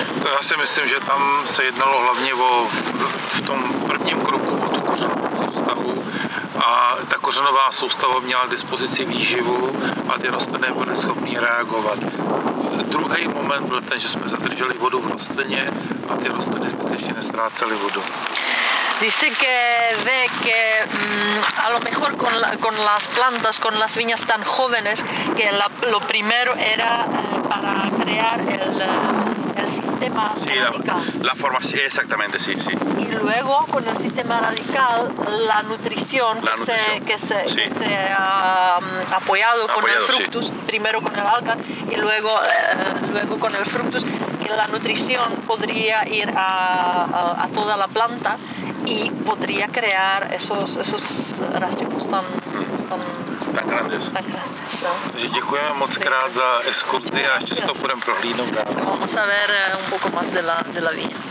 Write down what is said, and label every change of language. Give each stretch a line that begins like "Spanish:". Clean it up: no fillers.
Czech: To já si myslím, že tam se jednalo hlavně v tom prvním kroku o tu kořenovou soustavu a ta kořenová soustava měla k dispozici výživu a ty rostliny byly schopné reagovat. Druhý moment byl ten, že jsme zadrželi vodu v rostlině a ty rostliny zbytečně neztrácely vodu.
Spanish: Dice que ve que a lo mejor con las plantas, con las viñas tan jóvenes, que lo primero era para crear el sistema radical. La formación, exactamente, sí. Y luego con el sistema radical, la nutrición que se ha apoyado con el Fructus, sí. Primero con el Algan y luego con el Fructus, que la nutrición podría ir a toda la planta y podría crear esos racimos tan grandes.
Czech: Takže děkujeme moc krát za exkurzi a ještě to budeme prohlídnout dál.
Spanish: Vamos a ver un poco más de la viña.